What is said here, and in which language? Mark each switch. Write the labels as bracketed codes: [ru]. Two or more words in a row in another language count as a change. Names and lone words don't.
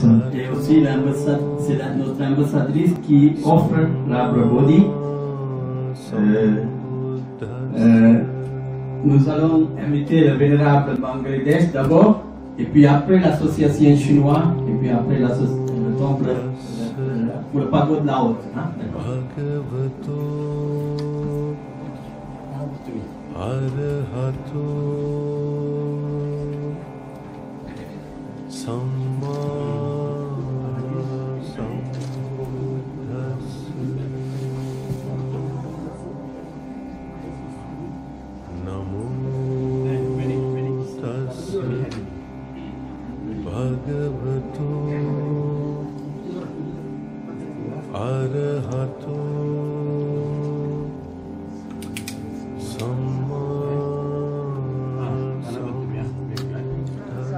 [fr] Et aussi c'est notre ambassadrice qui offre la Bodhi. Nous allons inviter le vénérable Bangladesh d'abord, et puis après l'association chinoise, et puis après le temple pour le pagode de la haute. Hein? D'accord. [pi] Arahato Samma Sambuddhassa Namo Tassa Bhagavato Arahato Samma